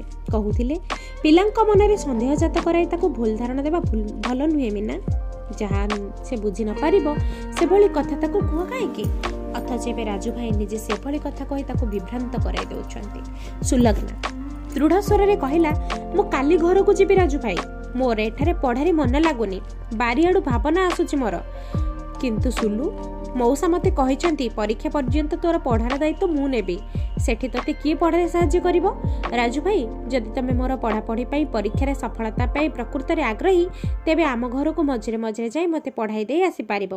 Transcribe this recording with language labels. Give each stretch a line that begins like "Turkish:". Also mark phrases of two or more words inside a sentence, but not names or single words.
Odia: କହୁଥିଲେ, ପିଲାଙ୍କ ମନରେ ସନ୍ଦେହ ଜାତ କରାଇ ତାକୁ ଭୁଲ ଧାରଣା ଦେବା ଭଲ ନୁହେଁ ମୀନା। ଯାହା ସେ ବୁଝି ନ ପାରିବ ସେ ଭଳି କଥା ତାକୁ କୁହ କାହିଁକି? ଅଥଚ ଏବେ ରାଜୁ ଭାଇ ନିଜେ ସେ ଭଳି କଥା କହି ତାକୁ ବିଭ୍ରାନ୍ତ କରାଇ ଦେଉଛନ୍ତି। ସୁଲଗ୍ନା ଦୃଢ଼ ସ୍ୱରରେ କହିଲା, ମୁଁ କାଲି ଘରକୁ ଯିବି ରାଜୁ ଭାଇ। ମୋର ଏଠାରେ ପଢ଼ାରେ ମନ ଲାଗୁନି, ବାରିଆଡ଼ୁ ଭାବନା ଆସୁଛି ମୋର। କିନ୍ତୁ ସୁଲୁ, ମଉସା ମତେ କହିଛନ୍ତି ପରୀକ୍ଷା ପର୍ଯ୍ୟନ୍ତ ତୋର ପଢ଼ାର ଦାୟିତ୍ୱ ମୁଁ ନେବି। ସେଠି ତତେ କିଏ ପଢ଼ାରେ ସାହାଯ୍ୟ କରିବ? ରାଜୁ ଭାଇ, ଯଦି ତମେ ମୋର ପଢ଼ାପଢ଼ି ପାଇଁ ପରୀକ୍ଷାର ସଫଳତା ପାଇଁ ପ୍ରକୃତରେ ଆଗ୍ରହୀ, ତେବେ ଆମ ଘରକୁ ମଝିରେ ମଝିରେ ଯାଇ ମତେ ପଢ଼ାଇ ଦେଇ ଆସି ପାରିବ।